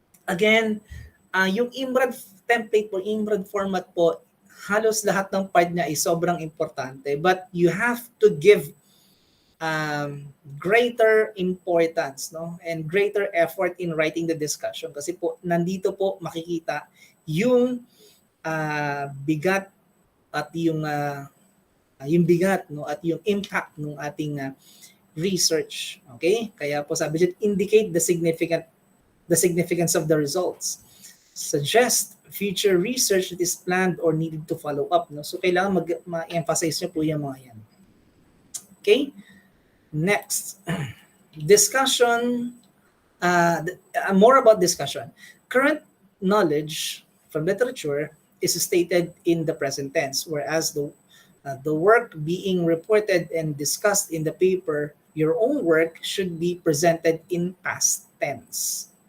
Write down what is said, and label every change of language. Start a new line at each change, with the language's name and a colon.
Filipino: Again, yung IMRAD template po, IMRAD format po, halos lahat ng part niya ay sobrang importante,
English: but you have to give greater importance, no, and greater effort in writing the discussion
Filipino: kasi po nandito po makikita yung bigat at yung bigat, no, at yung impact ng ating research. Okay? Kaya po sabi dyan,
English: indicate the significance of the results. Suggest future research that is planned or needed to follow up, no?
Filipino: So kailangan ma-emphasize niyo po yung mga yan.
English: Okay? Next, discussion, more about discussion. Current knowledge from literature is stated in the present tense, whereas the work being reported and discussed in the paper, your own work should be presented in past tense.